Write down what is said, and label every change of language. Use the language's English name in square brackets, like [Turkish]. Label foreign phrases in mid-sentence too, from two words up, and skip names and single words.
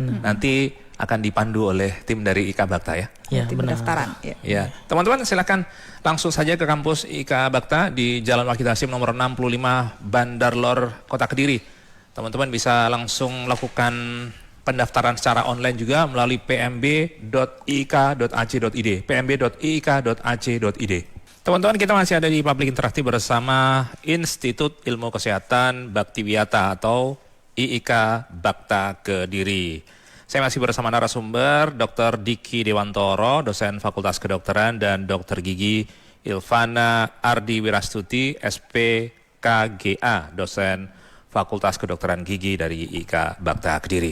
[Indonesian] Nanti akan dipandu oleh tim dari IKA Bakta ya. Tim pendaftaran. Ya, teman-teman silakan langsung saja ke kampus IKA Bakta di Jalan Wahid Hasim nomor 65 Bandar Lor, Kota Kediri. Teman-teman bisa langsung melakukan pendaftaran secara online juga melalui pmb.iik.ac.id. pmb.iik.ac.id. Teman-teman, kita masih ada di Public Interaktif bersama Institut Ilmu Kesehatan Baktiwiata atau IIK Bakta Kediri. Saya masih bersama narasumber Dr. Diki Dewantoro, dosen Fakultas Kedokteran, dan Dr. Gigi Ilvana Ardi Wirastuti, SPKGA, dosen Fakultas Kedokteran Gigi dari IIK Bakta Kediri.